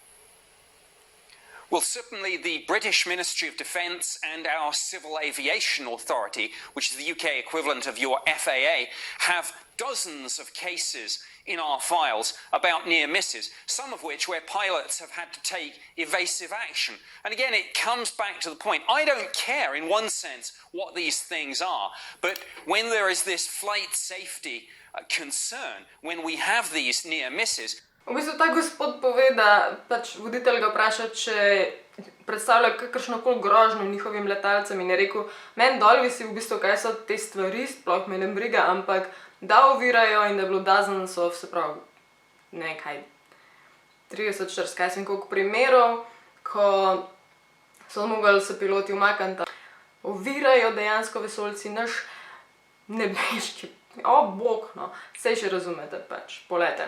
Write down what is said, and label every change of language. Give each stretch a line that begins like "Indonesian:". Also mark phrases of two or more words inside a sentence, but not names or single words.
English: well, certainly the British Ministry of Defence and our Civil Aviation Authority, which is the UK equivalent of your FAA, have dozens of cases in our files about near misses, some of which where pilots have had to take evasive action. And again, it comes back to the point, I don't care in one sense what these things are, but when there is this flight safety concern, when we have these near misses.
Slovenian: V bistvu ta gospod pove, da pač voditelj ga vpraša, če predstavlja kakršnokoli grožnjo njihovim letalcem in je rekel, meni dol visi v bistvu, kaj so te stvari, sploh me ne briga, ampak da ovirajo in da je bilo
English: dozens of,
Slovenian: se pravi, ne kaj, 30, 40, kaj sem koliko primerov, ko so mogli se piloti umakniti, ovirajo dejansko vesoljci naš nebeški, bog, no, sej še razumete pač, polete.